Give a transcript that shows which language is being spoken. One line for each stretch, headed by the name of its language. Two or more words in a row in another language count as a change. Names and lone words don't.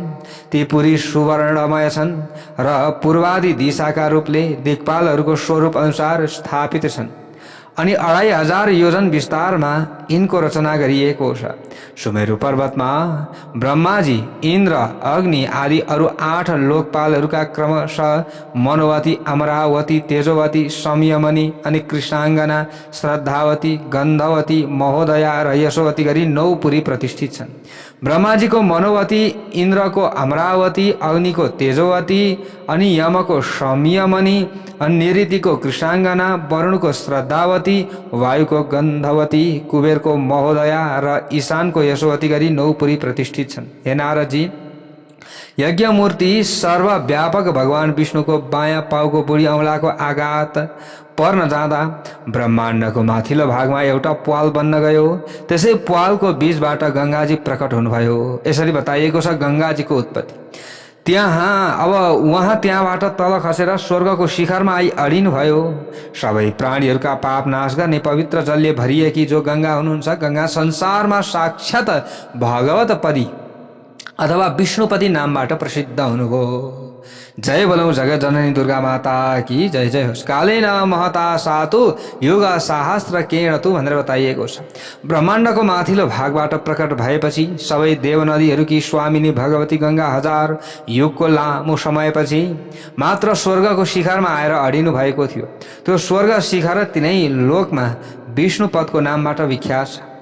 Nepali: ती पुरी सुवर्णमय छन् र पूर्वादि दिशाका रूपले दिक्पालहरूको स्वरूप अनुसार स्थापित छन्। अनि 2500 योजन विस्तारमा यिनको रचना गरिएको छ। सुमेरु पर्वतमा ब्रह्माजी, इन्द्र, अग्नि आदि अरू 8 लोकपालहरूका क्रमशः मनोवती, अमरावती, तेजोवती, संयमनी अनि कृष्णाङ्गना, श्रद्धावती, गन्धवती, महोदया र यशोवती गरी 9 पुरी प्रतिष्ठित छन्। ब्रह्माजीको मनोवती, इन्द्रको अमरावती, अग्निको तेजोवती अनि यमको संयमनी, अनि निऋतिको कृष्णाङ्गना, वरुणको श्रद्धावती, वायुको गन्धवती, कुबेरको महोदया र ईशानको यशोवती गरी 9 पुरी प्रतिष्ठित छन्। हे नारदजी, यज्ञमूर्ति सर्वव्यापक भगवान विष्णुको बायाँ पाउको बुढी औँलाको आघात पर्न जाँदा ब्रह्माण्डको माथिल्लो भागमा एउटा प्वाल बन्न गयो। त्यसै प्वालको बीचबाट गङ्गाजी प्रकट हुनुभयो। यसरी बताइएको छ गङ्गाजीको उत्पत्ति। उहाँ त्यहाँबाट तल खसेर स्वर्गको शिखरमा आई अडिनुभयो। सबै प्राणीहरूका पाप नाश गर्ने पवित्र जलले भरिएकी जो गङ्गा हुनुहुन्छ, गङ्गा संसारमा साक्षात भगवतपदी अथवा विष्णुपति नामबाट प्रसिद्ध हुनुभयो। जय बोलौं जगत जननी दुर्गा माता की जय जय होस्।
Sanskrit: कालेन महता सातु युग सहस्त्र केणतु
Nepali: भनेर बताइएको छ। ब्रह्माण्डको माथिल्लो भागबाट प्रकट भएपछि सबै देवनदीहरूकी स्वामिनी भगवती गङ्गा 1000 युगको लामो समयपछि मात्र स्वर्गको शिखरमा आएर अडिनु भएको थियो। त्यो स्वर्ग शिखर तिनै लोकमा विष्णुपदको नामबाट विख्यात छ।